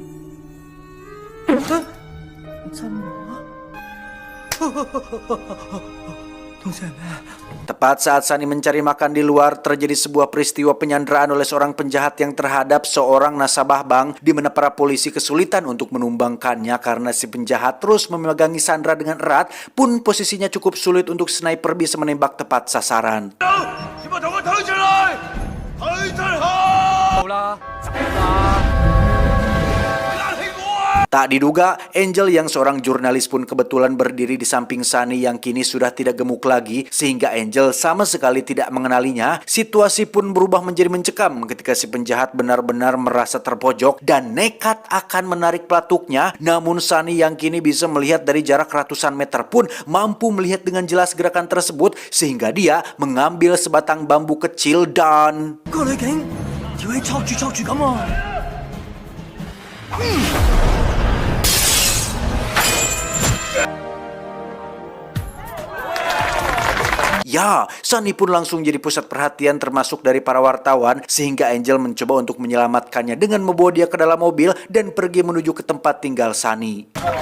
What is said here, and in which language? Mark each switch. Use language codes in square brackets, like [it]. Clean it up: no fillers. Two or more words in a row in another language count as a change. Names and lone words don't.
[id] Tepat saat Sunny mencari makan di luar, terjadi sebuah peristiwa penyanderaan oleh seorang penjahat yang terhadap seorang nasabah bank, di mana para polisi kesulitan untuk menumbangkannya karena si penjahat terus memegangi Sandra dengan erat, pun posisinya cukup sulit untuk sniper bisa menembak tepat sasaran. [yue] 好啦，走啦！ [id] Tak diduga, Angel yang seorang jurnalis pun kebetulan berdiri di samping Sunny yang kini sudah tidak gemuk lagi, sehingga Angel sama sekali tidak mengenalinya. Situasi pun berubah menjadi mencekam ketika si penjahat benar-benar merasa terpojok dan nekat akan menarik pelatuknya. Namun Sunny yang kini bisa melihat dari jarak ratusan meter pun mampu melihat dengan jelas gerakan tersebut, sehingga dia mengambil sebatang bambu kecil dan... [yue] 個女警條氣捉住咁喎。 [id] Ya, Sunny pun langsung jadi pusat perhatian termasuk dari para wartawan, sehingga Angel mencoba untuk menyelamatkannya dengan membawa dia ke dalam mobil dan pergi menuju ke tempat tinggal Sunny.